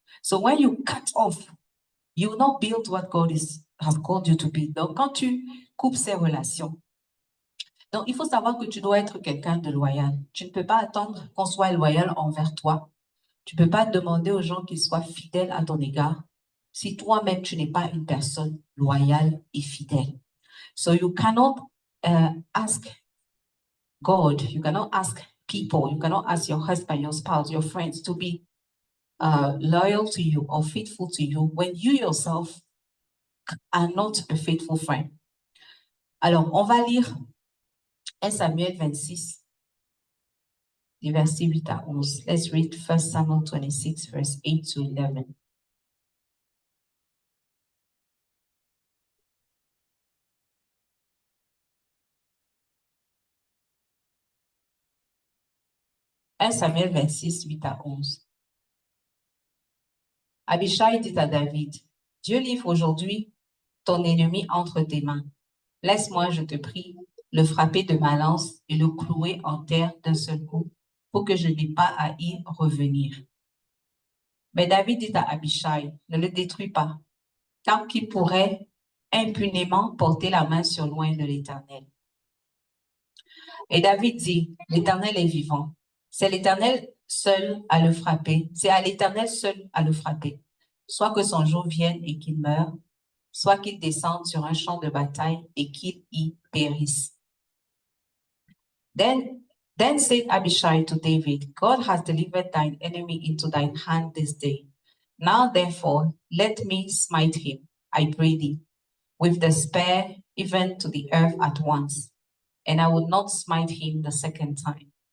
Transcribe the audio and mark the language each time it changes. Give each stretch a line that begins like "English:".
English: So when you cut off, you will not build what God has called you to be.
French: Donc, quand tu coupes ces relations, donc il faut savoir que tu dois être quelqu'un de loyal. Tu ne peux pas attendre qu'on soit loyal envers toi. Tu ne peux pas demander aux gens qu'ils soient fidèles à ton égard si toi-même tu n'es pas une personne loyale et fidèle.
English: So you cannot ask God, you cannot ask people, you cannot ask your husband, your spouse, your friends to be loyal to you or faithful to you when you yourself are not a faithful friend.
French: Alors, on va lire 1 Samuel 26, des versets 8 à 11.
English: Let's read 1 Samuel 26, verse 8 to 11.
French: Samuel 26, 8 à 11. Abishai dit à David, Dieu livre aujourd'hui ton ennemi entre tes mains. Laisse-moi, je te prie, le frapper de ma lance et le clouer en terre d'un seul coup pour que je n'ai pas à y revenir. Mais David dit à Abishai, ne le détruis pas, car qui pourrait impunément porter la main sur loin de l'Éternel. Et David dit, l'Éternel est vivant. C'est l'Éternel seul à le frapper. C'est à l'Éternel seul à le frapper. Soit que son jour vienne et qu'il meure, soit qu'il descende sur un champ de bataille et qu'il y périsse.
English: Then said Abishai to David, God has delivered thine enemy into thine hand this day. Now therefore, let me smite him, I pray thee, with the spear even to the earth at once, and I will not smite him the second time.